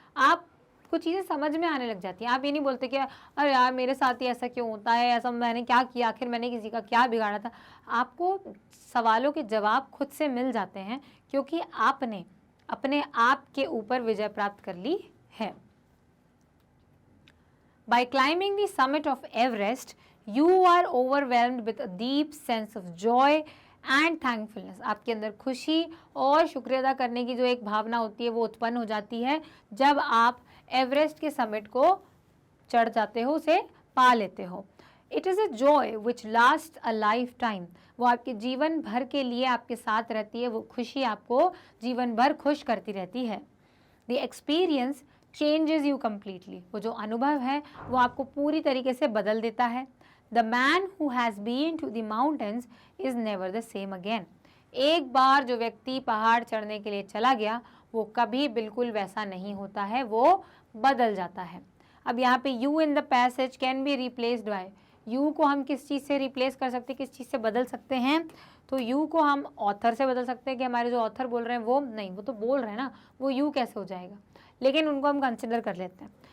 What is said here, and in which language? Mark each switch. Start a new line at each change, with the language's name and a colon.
Hindi: आप कुछ चीज़ें समझ में आने लग जाती हैं। आप ये नहीं बोलते कि अरे यार मेरे साथ ही ऐसा क्यों होता है, ऐसा मैंने क्या किया, आखिर मैंने किसी का क्या बिगाड़ा था। आपको सवालों के जवाब खुद से मिल जाते हैं, क्योंकि आपने अपने आप के ऊपर विजय प्राप्त कर ली है।
English: By climbing the summit of Everest, you are overwhelmed with a deep sense of joy and thankfulness.
Hindi: आपके अंदर खुशी और शुक्रिया अदा करने की जो एक भावना होती है वो उत्पन्न हो जाती है जब आप एवरेस्ट के समिट को चढ़ जाते हो, उसे पा लेते हो।
English: It is a joy which lasts a lifetime.
Hindi: वो आपके जीवन भर के लिए आपके साथ रहती है, वो खुशी आपको जीवन भर खुश करती रहती है।
English: The experience changes you completely.
Hindi: वो जो अनुभव है वो आपको पूरी तरीके से बदल देता है।
English: The man who has been to the mountains is never the same again.
Hindi: एक बार जो व्यक्ति पहाड़ चढ़ने के लिए चला गया वो कभी बिल्कुल वैसा नहीं होता है, वो बदल जाता है। अब यहाँ पे
English: you in the passage can be replaced by,
Hindi: you को हम किस चीज़ से रिप्लेस कर सकते हैं, किस चीज़ से बदल सकते हैं? तो you को हम ऑथर से बदल सकते हैं कि हमारे जो ऑथर बोल रहे हैं वो नहीं, वो तो बोल रहे हैं ना, वो you कैसे हो जाएगा, लेकिन उनको हम कंसिडर कर लेते हैं।